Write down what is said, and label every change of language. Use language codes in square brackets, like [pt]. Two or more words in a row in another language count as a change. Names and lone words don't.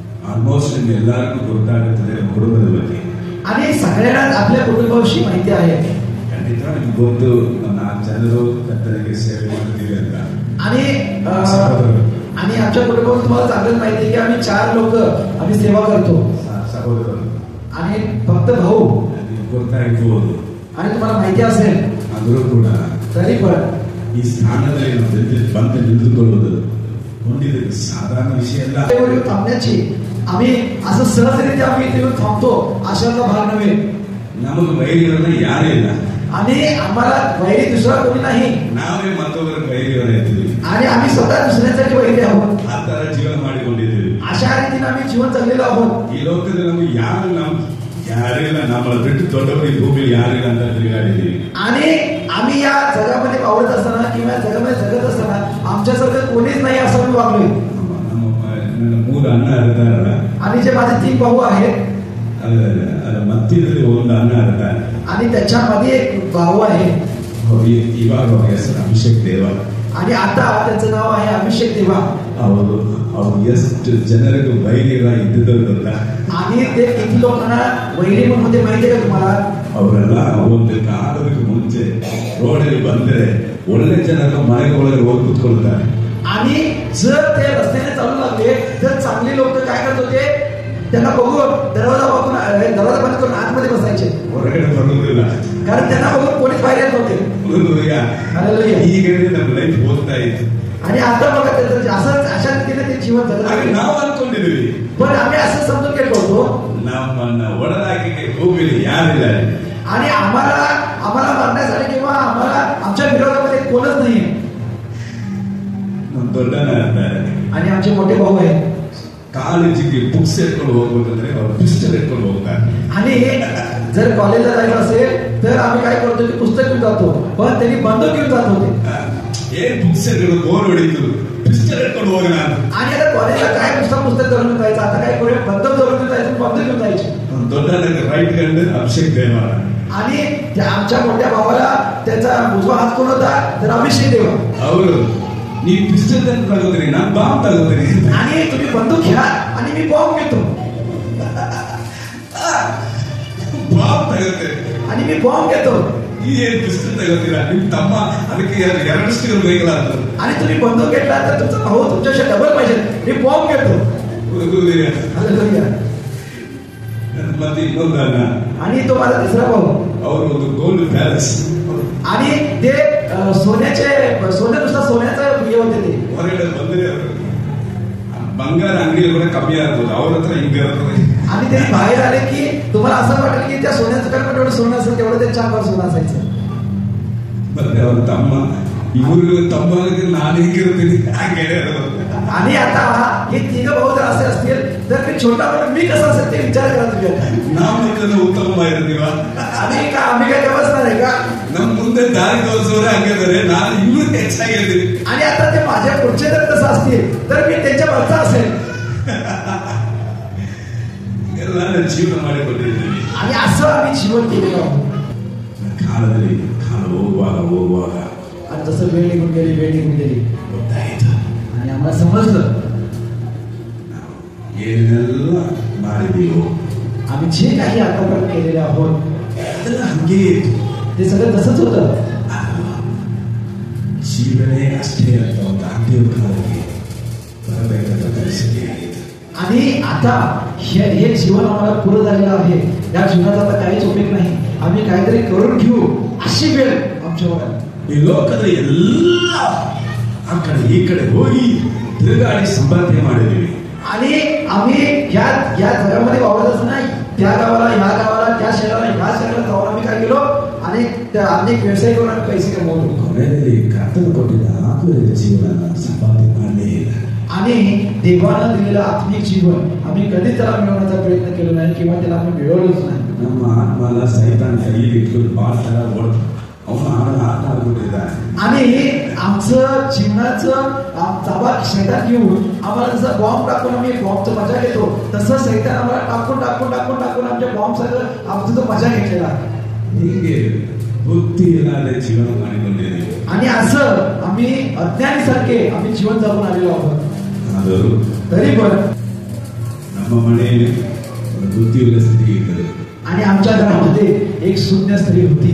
[kn] ಆಲ್ಮೋಸ್ಟ್ ಎಲ್ಲರಿಗೂ ಗೊತ್ತಾಗುತ್ತದೆ ಕುಟುಂಬದ ಬಗ್ಗೆ. [mr] आणि सगळ्यांना आपल्या कुटुंबाविषयी माहिती आहे. [kn] ಖಂಡಿತ ನಿಮ್ಗೆ ಗೊತ್ತು, 4 ಜನರು ಕರ್ತನಿಗೆ ಸೇವೆ ಮಾಡ್ತೀವಿ ಅಂತ. [mr] आणि आमच्या कुटुंबात तुम्हाला चांगलंच माहिती आहे की आम्ही 4 लोक आम्ही सेवा करतो. [kn] सहोदरರು [mr] आणि फक्त भाऊ [kn] ಗೊತ್ತಾಗಿರ್ಬೋದು. [mr] आणि तुम्हाला माहिती असेल [kn] ಆದರೂ ಕೂಡ [mr] तरी पण [kn] ಈ ಸ್ಥಾನದಲ್ಲಿ ನಾವು ಬಂದು ನಿಂತುಕೊಳ್ಳೋದು ಹೊಂದಿದ್ದು ಸಾಧಾರಣ ವಿಷಯ ಅಲ್ಲ. [mr] थांबण्याची आम्ही असं सहजरित्या आम्ही इथे येऊन थांबतो अशाचा भाग नव्हे. [kn] ನಮಗೆ ವೈರಿಗಳನ್ನ ಯಾರೇ ಇಲ್ಲ [mr] आणि आम्हाला वैरी दुसरा कोणी नाही. [kn] ನಾವೇ ಮತ್ತೊಬ್ಬರ ವೈರಿಗಳಾಗ್ತೀವಿ [mr] आणि आम्ही स्वतः दुसऱ्यासाठी वैरी आहोत. [kn] ಆ ತರ ಜೀವನ ಮಾಡಿಕೊಂಡಿದ್ದೀವಿ. [mr] अशा रीतीने आम्ही जीवन जगलेलो आहोत. [kn] ಈ ಲೋಕದಲ್ಲಿ ನಮಗೆ ಯಾರಿಲ್ಲ, ನಮ್ಮನ್ನ ಬಿಟ್ಟು ದೊಡ್ಡವರು ಈ ಭೂಮಿಯಲ್ಲಿ ಯಾರಿಲ್ಲ ಅಂತ ತಿರುಗಾಡಿದ್ದೀವಿ. [mr] आणि आम्ही या जगामध्ये वावरत असताना किंवा जगामध्ये जगत असताना आमच्यासारखं कोणीच नाही असं मी वागलोय. [kn] ನನ್ನ 3 ಅಣ್ಣ ಇರ್ತಾರಲ್ಲ, [mr] आणि जे माझे 3 भाऊ आहेत [kn] ಅದರ ಮಧ್ಯದಲ್ಲಿ ಒಂದು ಅಣ್ಣ ಇರ್ತಾರೆ. [mr] आणि त्याच्यामध्ये एक भाऊ आहे. [kn] ಇವಾಗ ಅವ್ರ ಹೆಸರು ಅಭಿಷೇಕ್ ದೇವ. [mr] आणि आता त्याचं नाव आहे अभिषेक देवा. [kn] ಅವರು ಎಷ್ಟು ಜನರಿಗೆ ವೈರಿಗಳ ಇದ್ದಿದ್ದರು ಗೊತ್ತಾ? [mr] आणि ते किती लोकांना वैरी म्हणून होते माहिती आहे का तुम्हाला? [kn] ಅವರೆಲ್ಲ ಒಂದು ಕಾಲಕ್ಕೆ ಮುಂಚೆ ರೋಡಲ್ಲಿ ಬಂದರೆ ಒಳ್ಳೆ ಜನರ ಮನೆಗೆ ಒಳಗೆ ಹೋಗಿ ಕೂತ್ಕೊಳ್ತಾರೆ. [mr] आणि जर ते रस्त्याने चालू लागले तर चांगली लोक काय करत होते, त्यांना बघून दरवाजा बंद करून आतमध्ये बसायचे, [kn] ಹೊರಗಡೆ ಬರುವುದಿಲ್ಲ. [mr] कारण त्यांना बघून कोणीच बाहेर येत नव्हते. [kn] ಈಗ ನಮ್ಮ ಲೈಫ್ ಹೋಗ್ತಾ ಇತ್ತು. [mr] आणि आता बघा अशा रीतीने ते जीवन जगत. [kn] ನಾವು ಅನ್ಕೊಂಡಿದ್ದೀವಿ, [mr] पण आम्ही असं समजून घेत होतो [kn] ನಮ್ಮನ್ನ ಒಡೆದಾಕಿಗೆ ಭೂಮಿಯಲ್ಲಿ ಯಾರಿದ್ದಾರೆ [mr] आणि आम्हाला मारण्यासाठी किंवा आम्हाला आमच्या विरोधामध्ये कोणच नाही. [kn] ನಮ್ಮ ದೊಡ್ಡನ ಇರ್ತಾರೆ [mr] आणि आमचे मोठे भाऊ आहेत. [kn] ಕಾಲೇಜಿಗೆ ಬುಕ್ಸ್ ಎತ್ಕೊಂಡು ಹೋಗ್ಬೇಕಂದ್ರೆ ಅವ್ರು ಪಿಸ್ಟಲ್ ಎತ್ಕೊಂಡು ಹೋಗ್ತಾರೆ. [mr] आणि जर कॉलेजला जायचं असेल तर आम्ही काय करतो की पुस्तक घेऊन जातो, पण त्यांनी बंदूक घेऊन जात होते. [kn] ಏನ್ [en] books bore [kn] ಹೊಡಿತು, ಪಿಸ್ಟಲ್ ಎತ್ಕೊಂಡು ಹೋಗಿ ನಾನು. [mr] आणि आता कॉलेजला काय पुस्तक धरून जायचं, आता काय करूया बंदूक धरून जायचं, बंदूक घेऊन जायचे. [kn] ದೊಡ್ಡನ [en] right hand [kn] ಅಭಿಷೇಕ್ ದೇವ. [mr] आणि आमच्या मोठ्या भावाला त्याचा उजवा हात कोण होता तर अभिषेक देवा. [kn] ಅವರು ನೀ ಪಿಸ್ಟಲ್ ತಗೋತೀನಿ, ನಾನು ಬಾಂಬ್ ತಗೋತೀನಿ. [mr] आणि तुम्ही बंदूक घ्या आणि मी बॉम्ब घेतो. [kn] ಬಾಂಬ್ ತಗೋತೆ [mr] आणि मी बॉम्ब घेतो. [kn] ಈ ಏನ್ ಪಿಸ್ಟಲ್ ತಗೋತೀರಾ? ನಿಮ್ ತಮ್ಮ ಅದಕ್ಕೆ 2 ಸ್ಟಿಲ್ ಬೇಕಲ್ಲ. [mr] आणि तुम्ही बंदूक घेतला तर तुमचा भाऊ तुमच्याशी डबल पाहिजे. मी बॉम्ब घेतो. हालेलुया. [kn] ಮತ್ತೆ ಇನ್ನೊಂದು ಅಣ್ಣ, [mr] आणि तो माझा 3रा भाऊ, [kn] ಅವರು ಒಂದು [en] gold palace, [mr] आणि ते सोन्याचं हे होते. ते [kn] ಹೊರಗಡೆ ಬಂದ್ರೆ ಬಂಗಾರ ಅಂಗಡಿಯಲ್ಲಿ ಕೂಡ ಕಮ್ಮಿ ಆಗ್ಬೋದು, ಅವ್ರ ಹತ್ರ ಹಿಂಗೆ ಇರ್ತದೆ. [mr] आणि ते बाहेर आले की तुम्हाला असं वाटेल की त्या सोन्याचं काय तेवढं सोनं असेल तेवढं त्यांच्या अंगावर सोनं असायचं. [kn] ಮತ್ತೆ ಅವ್ರ ತಮ್ಮ, ಇವ್ರಿಗೂ ತಮ್ಮನಿಗೆ ನಾನು ಹಿಂಗಿರ್ತೀನಿ ಹಾಗೆ. [mr] आणि आता हे 3 भाऊ जर असे असतील तर ते छोटा भाऊ मी कसा असेल ते विचार करा तुम्ही. [kn] ನಾವು ನಿಜ ಉತ್ತಮವಾಗಿರ್ತೀವ. [mr] आम्ही काय व्यवस्था आहे का? [kn] ನಮ್ಮ ಮುಂದೆ ದಾರಿ ತೋರಿಸೋರೆ ಹಂಗಿದ್ದಾರೆ, ನಾನು ಇನ್ನೂ ಹೆಚ್ಚಾಗಿರ್ತೀನಿ. [mr] आणि आता ते माझ्या पुढचे जर तसं असतील तर मी त्यांच्या वरचा असेल. [kn] ಎಲ್ಲ ಜೀವನ ಮಾಡಿಕೊಂಡಿದ್ದೀವಿ. [mr] आणि असं आम्ही जीवन केलेलं आहोत. [kn] ಕಾಲದಲ್ಲಿ ಕಾಲ ಹೋಗುವಾಗ [mr] आणि जसं वेळ निघून गेली [kn] ಗೊತ್ತಾಯ್ತು, [mr] आणि आम्हाला समजलं [kn] ಏನೆಲ್ಲ ಮಾಡಿದೀವೋ [mr] आम्ही जे काही आतापर्यंत केलेले आहोत [kn] ಅದೆಲ್ಲ ಹಂಗೆ ಇತ್ತು. [mr] ते सगळं तसंच होतं. [kn] ಜೀವನೇ ಅಷ್ಟೇ ಅಂತ ಒಂದು ಆಂಟಿಯ ಕಾಲಕ್ಕೆ ಬರಬೇಕಾದ ಪರಿಸ್ಥಿತಿ ಆಗಿದೆ. [mr] आणि आता हे जीवन आम्हाला पुरं झालेलं आहे. या जीवनात आता काहीच उपयोग नाही, आम्ही काहीतरी करून घेऊ अशी वेळ आमच्यावर आली. [kn] ಈ ಲೋಕದ ಎಲ್ಲ ಆ ಕಡೆ ಈ ಕಡೆ ಹೋಗಿ ತಿರುಗಾಡಿ ಸಂಪಾದನೆ ಮಾಡಿದ್ದೀವಿ. [mr] आणि आम्ही या जगामध्ये वावरत असताना त्या गावाला, ह्या गावाला, त्या शहराला, ह्या शहराला जाऊन आम्ही काय केलो, अनेक व्यवसाय करून आम्ही पैसे कमवलो. [kn] ಕೊನೆಯಲ್ಲಿ ಕರ್ತನು ಕೊಟ್ಟಿದ್ದ ಆತ್ಮೀಯ ಜೀವನ ಸಂಪಾದನೆ ಮಾಡಲೇ ಇಲ್ಲ. [mr] आणि देवानं दिलेलं आत्मिक जीवन आम्ही कधी त्याला मिळवण्याचा प्रयत्न केला नाही किंवा त्याला आम्ही मिळवलंच नाही. [kn] ನಮ್ಮ ಆತ್ಮನ ಸೈತಾನ್ ಕೈಯಲ್ಲಿ ಇಟ್ಕೊಂಡು ಬಾಳ ತರ ಅವನು ಆಟ ಆಡ್ಬಿಟ್ಟಿದ್ದಾನೆ. [mr] आणि आमचं जीवनाचं ताबा शैतान घेऊन आम्हाला जसं बॉम्ब टाकून आम्ही बॉम्बचं मजा घेतो तसं सैतान आम्हाला टाकून आमच्या बॉम्ब सगळं आमचं तो मजा घेतलेला आहे. [kn] ಹೀಗೆ ಬುದ್ಧಿ ಇಲ್ಲದೆ ಜೀವನ ಮಾಡಿಕೊಂಡಿದ್ದೀವಿ. [mr] आणि असं आम्ही अज्ञानीसारखे आम्ही जीवन जगून आलेलो आहोत. [kn] ಆದರೂ [mr] तरी पण [kn] ನಮ್ಮ ನಮ್ಮ ಮನೆಯಲ್ಲಿ ಒಂದು ಬುದ್ಧಿಯುಳ್ಳ ಸ್ತ್ರೀ ಇದ್ದರು. [mr] आणि आमच्या घरामध्ये एक शून्य स्त्री होती